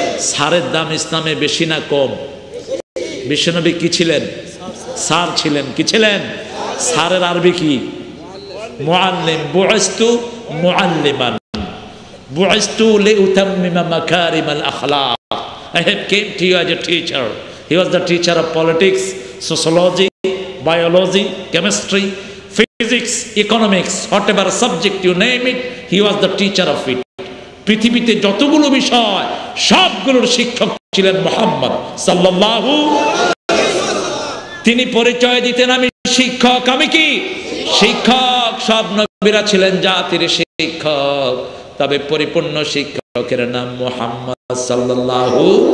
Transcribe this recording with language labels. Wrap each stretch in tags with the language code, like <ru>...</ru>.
<bn>স্যারের দাম ইসলামে বেশি না কম? বিশ্বনবী কি ছিলেন? স্যার ছিলেন। কি ছিলেন? স্যারের আরবি কি? মুআল্লিম।</bn> <ar>বুইস্তু মুআল্লিমান, বুইস্তু লিউতাম্মিমা মাকারিমাল আখলাক।</ar> <en>I have came to you as a teacher. He was the teacher of politics, sociology, biology, chemistry, physics, economics, whatever subject you name it, he was the teacher of it.</en> <bn>পৃথিবীতে যতগুলো বিষয় সবগুলোর শিক্ষক ছিলেন মুহাম্মদ সাল্লাল্লাহু। তিনি পরিচয় দিতেন, আমি শিক্ষক। আমি কি শিক্ষক? সব নবীরা ছিলেন জাতির শিক্ষক, তবে পরিপূর্ণ শিক্ষকের নাম মুহাম্মদ সাল্লাল্লাহু।</bn>